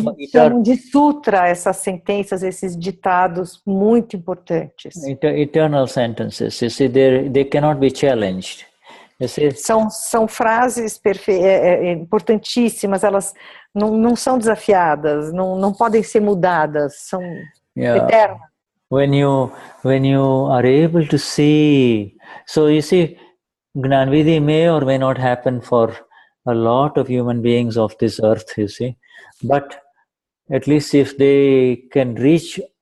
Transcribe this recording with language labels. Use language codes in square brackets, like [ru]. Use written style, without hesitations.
[pt] chamam de sutra essas sentenças, esses ditados muito importantes. [en] Eternal sentences. You see, they cannot be challenged. [pt] São frases importantíssimas, elas não são desafiadas, não podem ser mudadas, são eternas. [en] When you are able to see, so you see, Gnanvidhi may or may not happen for a lot of human beings of this earth, you see, but at least if they can reach